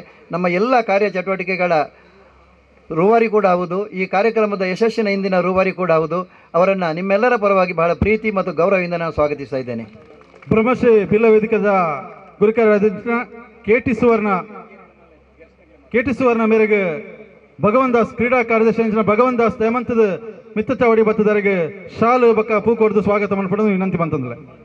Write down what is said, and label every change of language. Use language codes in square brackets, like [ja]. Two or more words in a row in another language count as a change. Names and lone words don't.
[kn] ನಮ್ಮ ಎಲ್ಲ ಕಾರ್ಯಚಟುವಟಿಕೆಗಳ ರೂವಾರಿ ಕೂಡ ಹೌದು, ಈ ಕಾರ್ಯಕ್ರಮದ ಯಶಸ್ಸಿನ ಹಿಂದಿನ ರೂವಾರಿ ಕೂಡ ಹೌದು. ಅವರನ್ನು ನಿಮ್ಮೆಲ್ಲರ ಪರವಾಗಿ ಬಹಳ ಪ್ರೀತಿ ಮತ್ತು ಗೌರವದಿಂದ ನಾನು ಸ್ವಾಗತಿಸ್ತಾ ಇದ್ದೇನೆ. [tcy] ಬ್ರಹ್ಮಶ್ರೀ ಬಿಲ್ಲಾ ವೇದಿಕೆಯ ಗುರುಕಾರ್ಯಾಧ್ಯಕ್ಷ ಕೆಟಿ ಸುವರ್ಣ ಮೇರೆಗೆ ಭಗವಂತ ದಾಸ್ ಕ್ರೀಡಾ ಕಾರ್ಯದರ್ಶಿ ಭಗವಂತ ದಾಸ್ ಹೇಮಂತದ ಮಿತ್ತ ಚಾವಡಿ ಬತ್ತದರಿಗೆ ಶಾಲು ಬಕ್ಕ ಪೂ ಕೊಡ್ದು ಸ್ವಾಗತ ಮಾಡ್ಪಡೋದು ವಿನಂತಿ ಬಂತಂದ್ರೆ.